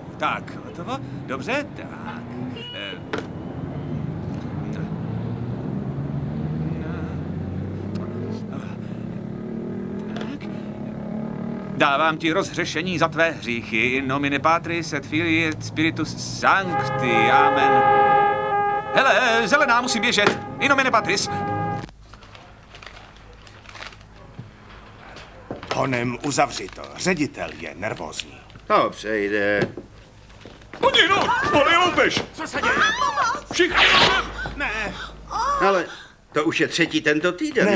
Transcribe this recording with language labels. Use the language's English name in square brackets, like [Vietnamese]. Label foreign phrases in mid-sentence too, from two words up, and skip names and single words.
[Czech] Tak, hotovo? Dobře? Tak. Tak. Dávám ti rozhřešení za tvé hříchy. [Latin] In nomine Patris et Filii et Spiritus Sancti. Amen. [Czech] Hele, zelená, musím běžet. [Latin] In nomine Patris. [Czech] Honem, uzavři to. Ředitel je nervózní. To přejde. Hodinu! Volej loupež! Co se děje? Všichni! Ne, Ale to už je 3. tento týden, ne?